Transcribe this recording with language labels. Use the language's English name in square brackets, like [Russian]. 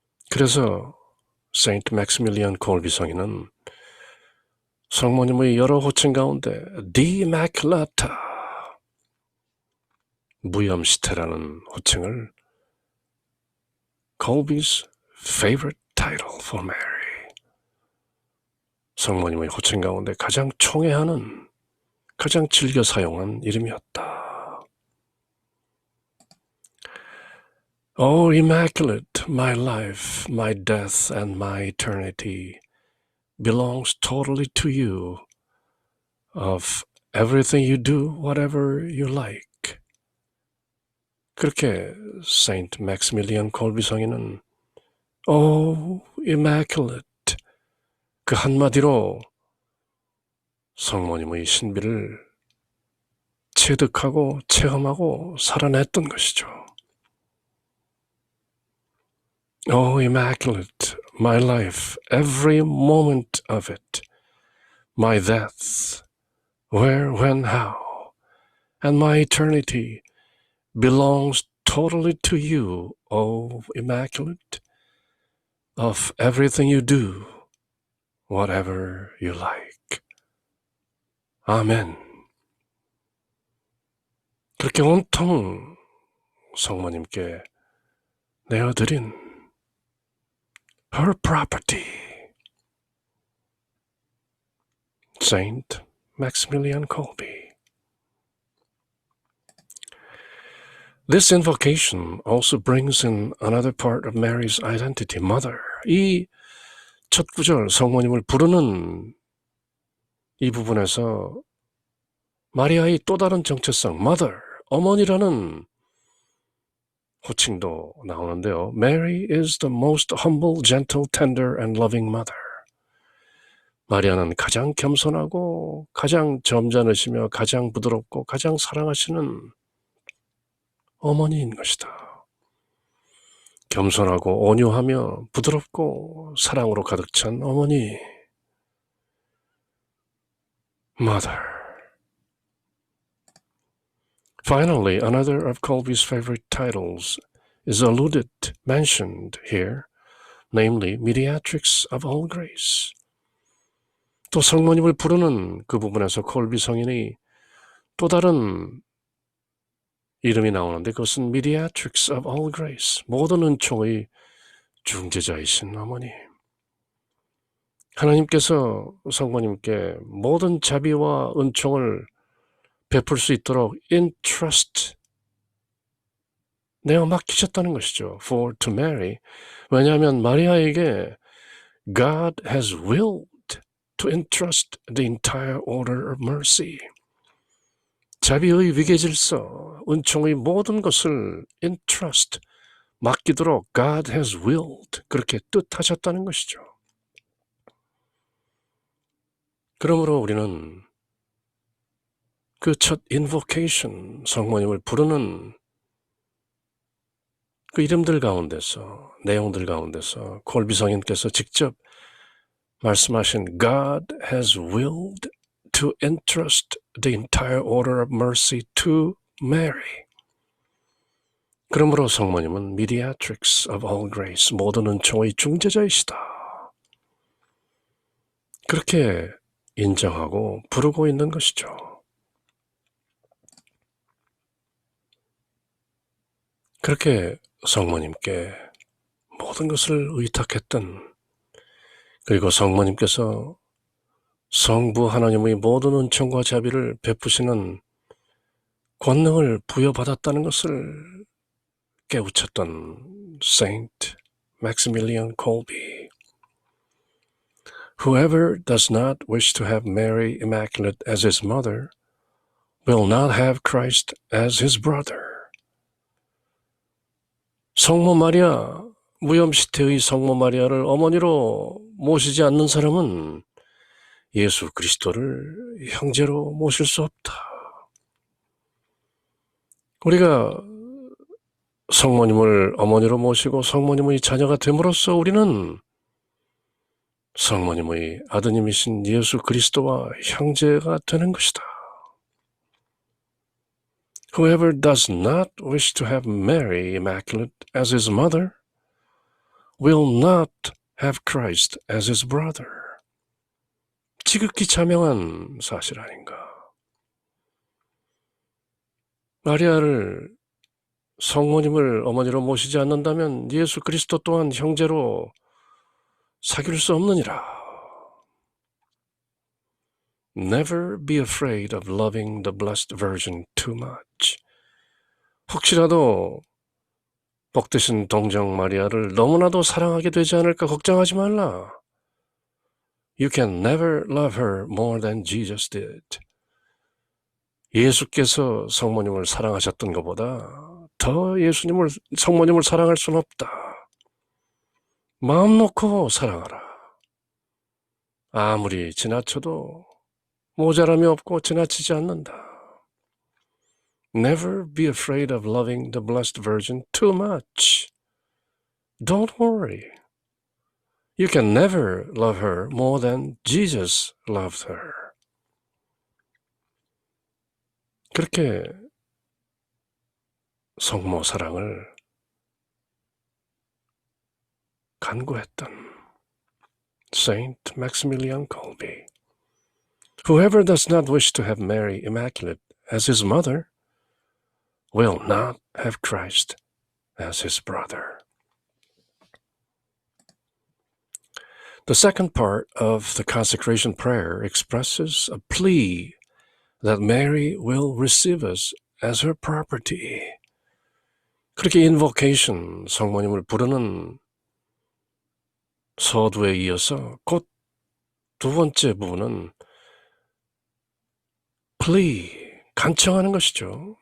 [Korean] 그래서 세인트 맥시밀리안 콜비 성인은 성모님의 여러 호칭 가운데 The Immaculata, 무염시태라는 호칭을 [English] Colby's favorite title for Mary, [Korean] 성모님의 호칭 가운데 가장 총애하는, 가장 즐겨 사용한 이름이었다. [English] Oh, Immaculate, my life, my death, and my eternity belongs totally to you. Of everything you do, whatever you like. [Korean] 그렇게 세인트 맥시밀리안 콜비 성인은 [English] Oh, Immaculate, [Korean] 그 한마디로 성모님의 신비를 체득하고 체험하고 살아냈던 것이죠. [English] Oh, Immaculate, my life, every moment of it, my death, where, when, how, and my eternity belongs totally to you, O Immaculate, of everything you do, whatever you like. [Korean] 아멘. 그렇게 온통 성모님께 내어드린 [English] her property, [Korean] Saint Maximilian Kolbe. [English] This invocation also brings in another part of Mary's identity, mother. [Korean] 이 첫 구절 성모님을 부르는 이 부분에서 마리아의 또 다른 정체성, mother, 어머니라는 호칭도 나오는데요. [English] Mary is the most humble, gentle, tender, and loving mother. [Korean] 마리아는 가장 겸손하고 가장 점잖으시며 가장 부드럽고 가장 사랑하시는 어머니인 것이다. 겸손하고 온유하며 부드럽고 사랑으로 가득 찬 어머니, mother. [English] Finally, another of Colby's favorite titles is mentioned here, namely Mediatrix of all grace. [Korean] 또 성모님을 부르는 그 부분에서 콜비 성인이 또 다른 이름이 나오는데 그것은 [English] Mediatrix of all grace, [Korean] 모든 은총의 중재자이신 어머니. 하나님께서 성모님께 모든 자비와 은총을 베풀 수 있도록 entrust, 내어 맡기셨다는 것이죠. [English] For to Mary, [Korean] 왜냐하면 마리아에게 [English] God has willed to entrust the entire order of mercy, [Korean] 자비의 위계질서, 은총의 모든 것을 [English] entrust, [Korean] 맡기도록 [English] God has willed, [Korean] 그렇게 뜻하셨다는 것이죠. 그러므로 우리는 그 첫 invocation, 성모님을 부르는 그 이름들 가운데서, 내용들 가운데서 콜비 성인께서 직접 말씀하신 [English] God has willed to entrust the entire order of mercy to Mary. [Korean] 그러므로 성모님은 [English] Mediatrix of all grace, [Korean] 모든 은총의 중재자이시다. 그렇게 인정하고 부르고 있는 것이죠. 그렇게 성모님께 모든 것을 의탁했던 그리고 성모님께서 성부 하나님의 모든 은총과 자비를 베푸시는 권능을 부여받았다는 것을 깨우쳤던 Saint Maximilian Kolbe. [English] Whoever does not wish to have Mary Immaculate as his mother will not have Christ as his brother. [Korean] 성모 마리아, 무염시태의 성모 마리아를 어머니로 모시지 않는 사람은 예수 그리스도를 형제로 모실 수 없다. 우리가 성모님을 어머니로 모시고 성모님의 자녀가 됨으로써 우리는 성모님의 아드님이신 예수 그리스도와 형제가 되는 것이다. [English] Whoever does not wish to have Mary Immaculate as his mother will not have Christ as his brother. [Korean] 지극히 자명한 사실 아닌가. 마리아를 성모님을 어머니로 모시지 않는다면 예수 그리스도 또한 형제로 사귈 수 없느니라. [English] Never be afraid of loving the Blessed Virgin too much. [Korean] 혹시라도 복되신 동정 마리아를 너무나도 사랑하게 되지 않을까 걱정하지 말라. [English] You can never love her more than Jesus did. [Korean] 예수께서 성모님을 사랑하셨던 것보다 더 성모님을 사랑할 수는 없다. 마음 놓고 사랑하라. 아무리 지나쳐도 모자람이 없고 지나치지 않는다. [English] Never be afraid of loving the Blessed Virgin too much. Don't worry. You can never love her more than Jesus loved her. [Korean] 그렇게 성모 사랑을 간구했던 Saint Maximilian Kolbe. [English] Whoever does not wish to have Mary Immaculate as his mother will not have Christ as his brother. The second part of the consecration prayer expresses a plea that Mary will receive us as her property. [Korean] 그렇게 invocation, 성모님을 부르는 서두에 이어서 곧 두 번째 부분은 plea, 간청하는 것이죠.